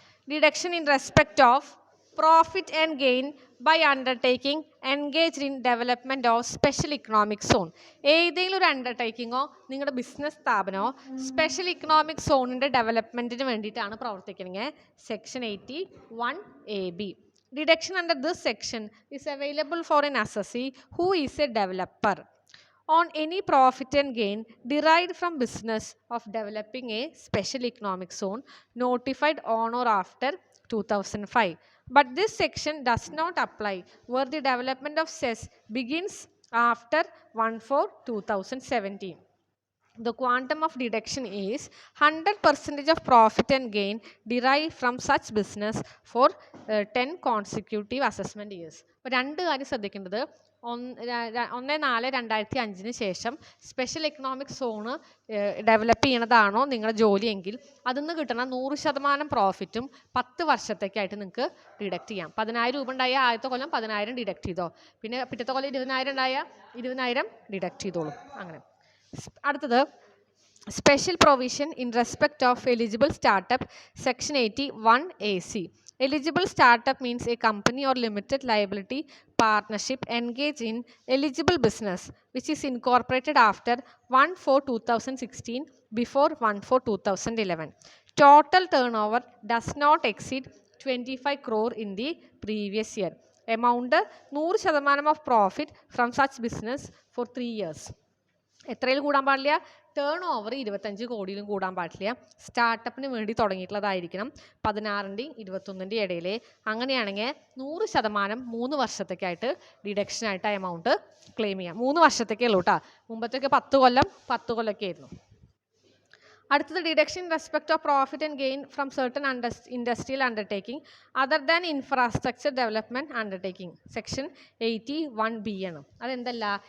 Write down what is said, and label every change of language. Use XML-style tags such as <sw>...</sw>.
<en>Deduction in respect of profit and gain by undertaking engaged in development of special economic zone.</en> <ml>ഏതെങ്കിലും ഒരു അണ്ടർടേക്കിങ്ങോ നിങ്ങളുടെ business സ്ഥാപനമോ special economic സോണിൻ്റെ ഡെവലപ്മെൻറ്റിന് വേണ്ടിയിട്ടാണ് പ്രവർത്തിക്കണമെങ്കിൽ section 81AB.</ml> <en>Deduction under this section is available for an assessee who is a developer on any profit and gain derived from business of developing a special economic zone notified on or after 2005. But this section does not apply where the development of cess begins after 1/4/2017. The quantum of deduction is 100% of profit and gain derived from such business for 10 consecutive assessment years.</en> <ml>അപ്പോൾ രണ്ട് കാര്യം ശ്രദ്ധിക്കേണ്ടത്, 1/4/2005 ശേഷം special economic zone develop ചെയ്യണതാണോ നിങ്ങളുടെ ജോലിയെങ്കിൽ അതിൽ നിന്ന് കിട്ടുന്ന 100% പ്രോഫിറ്റും 10 വർഷത്തേക്കായിട്ട് നിങ്ങൾക്ക് ഡിഡക്റ്റ് ചെയ്യാം. 10,000 രൂപ ഉണ്ടായ ആദ്യത്തെ കൊല്ലം 10,000 ഡിഡക്റ്റ് ചെയ്തോ, പിന്നെ പിറ്റത്തെ കൊല്ലം 20,000 ഉണ്ടായ 20,000 ഡിഡക്റ്റ് ചെയ്തോളൂ. അങ്ങനെ അടുത്തത്</ml> <en>Special provision in respect of eligible startup section 81AC. Eligible startup means a company or limited liability partnership engaged in eligible business which is incorporated after 1/4/2016 before 1/4/2011. Total turnover does not exceed 25 crore in the previous year. Amount 100% of profit from such business for 3 years.</en> <ml>എത്രയിൽ കൂടാൻ പാടില്ല? Turn over 25 കോടിയിലും കൂടാൻ പാടില്ല. സ്റ്റാർട്ടപ്പിന് വേണ്ടി തുടങ്ങിയിട്ടുള്ളതായിരിക്കണം 16-ൻ്റെയും 21-ൻ്റെയും ഇടയിൽ. അങ്ങനെയാണെങ്കിൽ 100% 3 വർഷത്തേക്കായിട്ട് ഡിഡക്ഷനായിട്ട് amount claim ചെയ്യാം. 3 വർഷത്തേക്കേ ഉള്ളൂ കേട്ടോ. മുമ്പത്തേക്ക് 10 കൊല്ലമൊക്കെ ആയിരുന്നു. അടുത്തത്</ml> <en>deduction in respect of profit and gain from certain industrial undertaking other than infrastructure development undertaking section 81B</en> <ml>ആണ്. അതെന്തല്ല?</ml>